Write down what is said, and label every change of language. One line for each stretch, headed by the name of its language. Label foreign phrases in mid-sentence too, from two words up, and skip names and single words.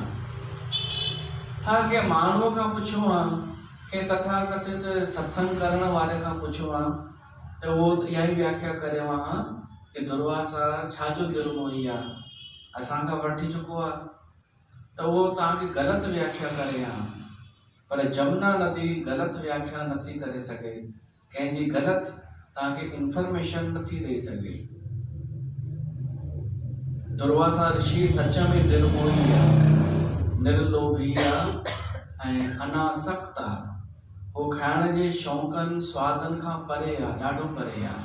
Sindhi: हा, के माण्हूअ खां पुछो आहे, के तथाकथित सत्संग करण वारे खां पुछो आहे त उहो इहा ई व्याख्या करियो आहे कि दुर्वासा छाजो निर्मोही आहे, असांखां वठी चुको आहे, त उहो तव्हांखे ग़लति व्याख्या करे आहे। पर जमुना नदी ग़लति व्याख्या नथी करे सघे, कंहिंजी ग़लति तव्हांखे इंफॉर्मेशन नथी ॾेई सघे। दुर्वासा ऋषि सच में निर्मोही आहे, निर्लोभी आहे ऐं अनासक्त आहे। हो खाइण जे शौक़नि स्वादनि खां परे आहे, ॾाढो परे आहे।